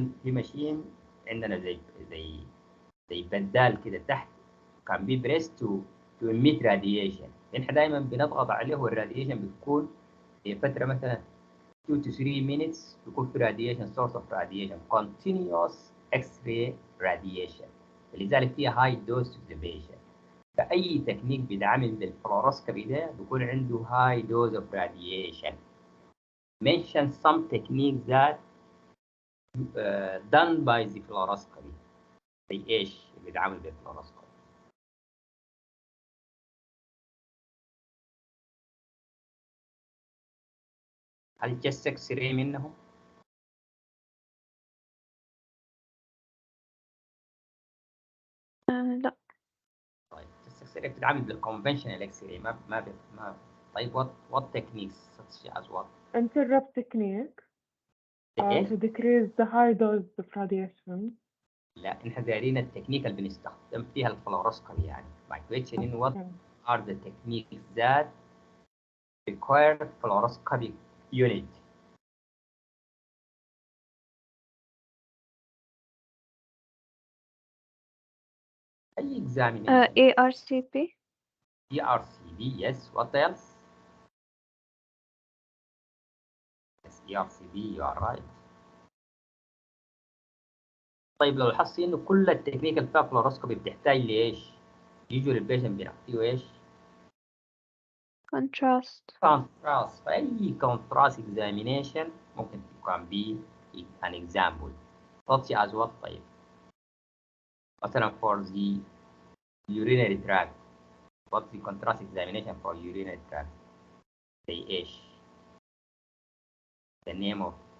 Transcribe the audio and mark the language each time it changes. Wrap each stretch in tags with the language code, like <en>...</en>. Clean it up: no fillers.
<ar>في ماشين عندنا زي بدال كده تحت</ar> <en>can be pressed to emit radiation.</en> <ar>احنا دايما بنضغط عليه والراديشن بتكون في فترة مثلا</ar> <en>2 to 3 minutes</en> <ar>بيكون في</ar> <en>radiation source of radiation continuous X-ray radiation.</en> <ar>لذلك فيها</ar> <en>high dose to the patient.</en> <ar>فأي تكنيك بيتعامل بالفلوروسكوبي ده بيكون عنده</ar> <en>high dose of radiation. Mention some techniques that done by the fluoroscopy.</en> <ar>زي ايش اللي بيتعامل بالفلوروسكوبي؟ هل</ar> <en>just X-ray</en> <ar>منهم؟ لا. طيب</ar> <en>just X-ray</en> <ar>بتتعامل</ar> <en>بالconventional X-ray</en> <ar>ما طيب</ar> <en>what techniques such as what؟ interrupt technique</en> <ar>إيه؟</ar> <en>to decrease the high dose of radiation.</en> <ar>لا احنا دايرين التكنيك اللي بنستخدم فيها الفلوروسكوبي يعني.</ar> <en>My question is what are the techniques that require fluoroscopic unit?</en> <ar>أي examination?</ar> <en>ARCP. ERCB, yes. What else? Yes, ERCB, you are right.</en> <ar>طيب لو لاحظتي إنه كل التكنيك اللي فيها فلوروسكوبي بتحتاج لإيش؟ يجوا للبيشنت بنعطيه إيش؟</ar> <en>Contrast. contrast.</en> <ar>فأي</ar> <en>contrast examination</en> <ar>ممكن</ar> <en>can be an example. such as what</en> <ar>طيب؟</ar> <en>مثلا for the urinary tract. What's the contrast examination for urinary tract?</en> <ar>زي إيش؟</ar> <en>The name of.</en>